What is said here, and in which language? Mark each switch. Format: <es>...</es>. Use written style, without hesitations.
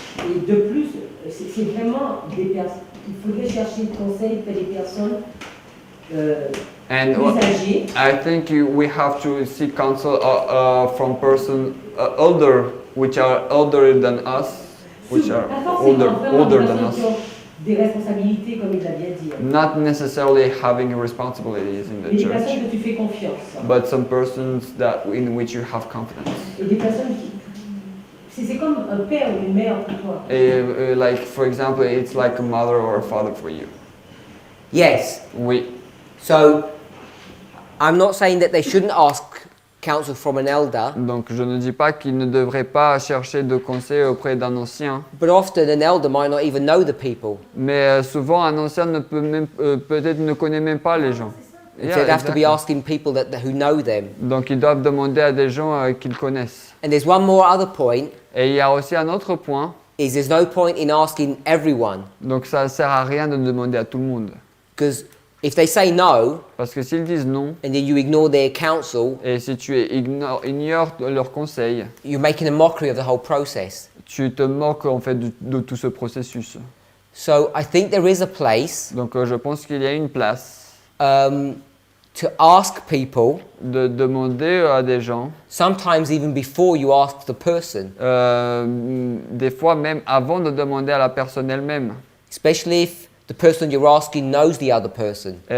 <fr>Et de plus, c'est vraiment des personnes. Il faudrait chercher le conseil auprès des personnes.</fr> <en>And I think we have to seek counsel from persons older, which are older than us, which are older than us.</en> <fr>Des responsabilités, comme il a bien dit.</fr> <en>Not necessarily having responsibilities in the</en> <fr>Des</fr> <en>church,</en> <fr>personnes que tu fais confiance.</fr> <en>but some persons in which you have confidence.</en> <fr>Et des personnes qui c'est comme un père ou une mère pour toi.</fr> <en>Like for example, it's like a mother or a father for you. Yes.</en> <fr>Oui.</fr> <en>So I'm not saying that they shouldn't ask counsel from an elder.</en> <fr>Donc je ne dis pas qu'ils ne devraient pas chercher de conseils auprès d'un ancien.</fr> <en>But often an elder might not even know the people.</en> <fr>Mais souvent un ancien ne peut même peut-être ne connaît même pas les gens.</fr> <en>Yeah, they'd have to be asking people who know them.</en> <fr>Donc ils doivent demander à des gens qu'ils connaissent.</fr> <en>And there's one more other point.</en> <fr>Et il y a aussi un autre point.</fr> <en>Is there's no point in asking everyone.</en> <fr>Donc ça ne sert à rien de demander à tout le monde.</fr> <en>Because if they say no,</en> <fr>parce que s'ils disent non,</fr> <en>and then you ignore their counsel,</en> <fr>et si tu ignores leurs conseils,</fr> <en>you're making a mockery of the whole process.</en> <fr>Tu te moques en fait de tout ce processus.</fr> <en>So I think there is a place.</en> <fr>Donc je pense qu'il y a une place.</fr> <en>To ask people.</en> <fr>De demander à des gens.</fr> <en>Sometimes even before you ask the person.</en> <fr>Des fois même avant de demander à la personne elle-même.</fr> <en>Especially if the person you're asking knows the other person.</en>